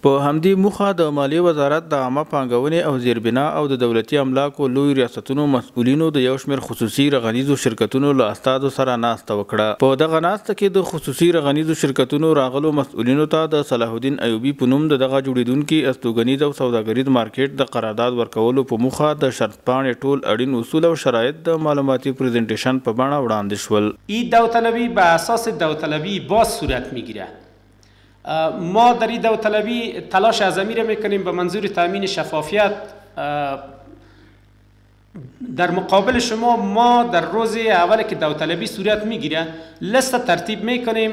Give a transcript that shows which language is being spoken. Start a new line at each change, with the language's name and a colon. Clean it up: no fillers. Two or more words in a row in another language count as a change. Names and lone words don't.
Pashto: په همدې موخه د مالیې وزارت د عامه پانګونې او زیربنا او د دولتي املاکو لوی ریاستونو مسؤلینو د یو شمېر خصوصي رغنیزو شرکتونو له استادو سره ناسته وکړه. په دغه ناسته کې د خصوصي رغنیزو شرکتونو راغلو مسؤلینو ته د صلاح الدین ایوبي په نوم دغه جوړیدونکي استوګنیز او سوداګریز مارکیټ د قرارداد ورکولو په موخه د شرط پاڼې ټول اړین اصول او شرایط د معلوماتي پریزنټیشن په بڼه وړاندې شول.
Persian: این داوطلبی به اساس داوطلبی باز صورت میگیره. ما در این داوطلبی تلاش اعظمی را میکنیم به منظور تامین شفافیت. در مقابل شما ما در روز اول که داوطلبی صورت میگیره لیست ترتیب میکنیم.